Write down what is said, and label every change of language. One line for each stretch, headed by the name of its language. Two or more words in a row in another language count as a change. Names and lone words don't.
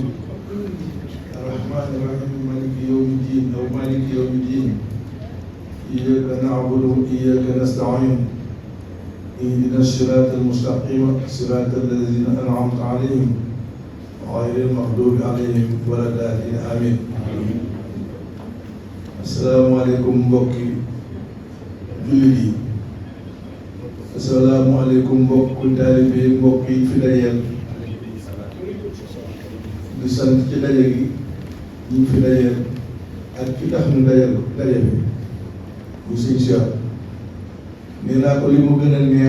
Arabic: الرحمن الرحيم مالك يوم الدين أو مالك يوم الدين إياك نعبد وإياك نستعين اهدنا الصراط المستقيم صراط الذين أنعمت عليهم غير المغضوب عليهم ولا الضالين آمين السلام عليكم
Wolof: mbokki jullit yi asalaamaaleykum mbokk taalibe yi mbokk yi fi dajeel di sant ci daje gi ñu fi dajeel ak ki tax ñu daje bi bu sëñ Cheikh nee naa ko li mu gën a neex